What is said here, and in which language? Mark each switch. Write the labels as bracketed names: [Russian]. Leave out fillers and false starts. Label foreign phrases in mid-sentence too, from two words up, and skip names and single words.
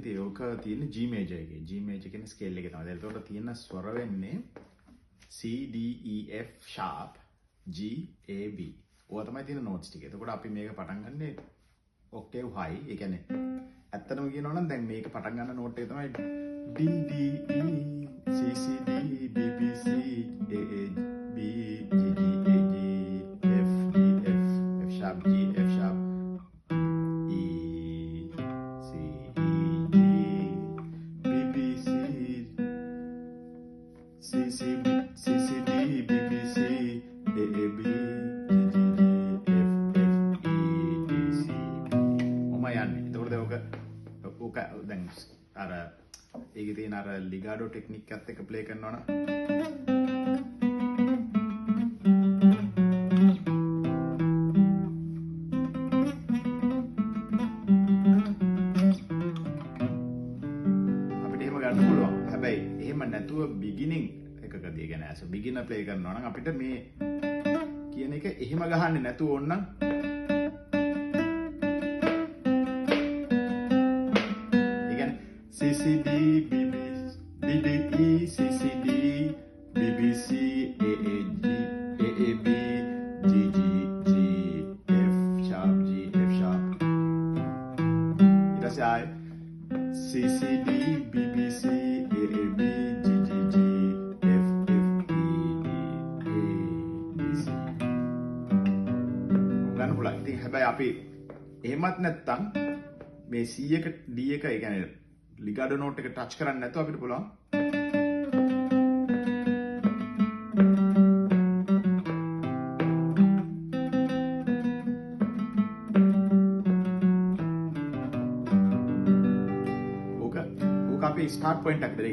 [Sinhala] ඉතින් ඒක තියෙන්නේ [English] G major [Sinhala] එකේ. [English] G major [Sinhala] කියන ස්කේල් එකේ තමයි. ඒකට තියෙන ස්වර වෙන්නේ [English] C D E F sharp G A B. [Sinhala] ඔය තමයි තියෙන notes ටික. එතකොට අපි මේක පටන් ගන්නේ [English] octave high. [Sinhala] ඒ කියන්නේ ඇත්තටම කියනවා නම් දැන් මේක පටන් ගන්න note එක තමයි [English] D D E C C D B B C A A B G G A G F D F F sharp G F sharp E C E G B B C C C B C C D B B C A A B G G F F E D C. [Sinhala] ඔම යන්නේ. එතකොට ඔක දැන් අර ඒකේ තියෙන අර ලිගාඩෝ ටෙක්නික් එකත් එක්ක ප්ලේ කරනවා නම් අපිට එහෙම ගන්න පුළුවන්. හැබැයි එහෙම නැතුව බිගිනින් එකකදී ඒ කියන්නේ [English] as a beginner [Sinhala] ප්ලේ කරනවා නම් අපිට මේ කියන එක එහෙම ගහන්නේ නැතුව ඕනනම් [English] C C D B B D D E C C D B B C A A G A A B G G G F sharp G F sharp. [Sinhala] ඊට පස්සේ [English] C C D B B C [Sinhala] A A B G G G F F E D A B C. ගන්න පුළුවන්. ඉතින් හැබැයි අපි එහෙමත් නැත්තම් මේ C එක D එක ඒ කියන්නේ ලිගාඩෝ නෝට් එක ටච් කරන්නේ නැතුව අපිට පුළුවන් ඕක අපි ස්ටාර්ට් පොයින්ට් එකක් දෙන්න.